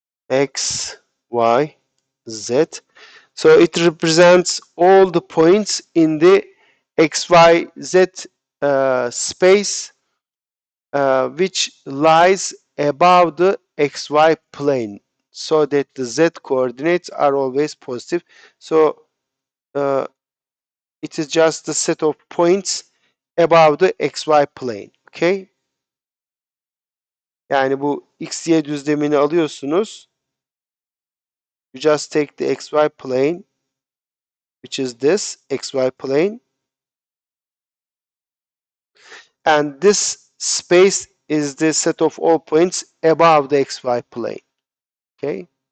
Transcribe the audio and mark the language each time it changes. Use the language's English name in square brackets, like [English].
[English] X, Y, Z. So it represents all the points in the X, Y, Z space which lies above the XY plane, so that the Z coordinates are always positive. So it is just the set of points above the XY plane. Okay? [Turkish] Yani bu X, Y düzlemini alıyorsunuz. [English] You just take the XY plane, which is this XY plane, and this space is the set of all points above the XY plane. Okay?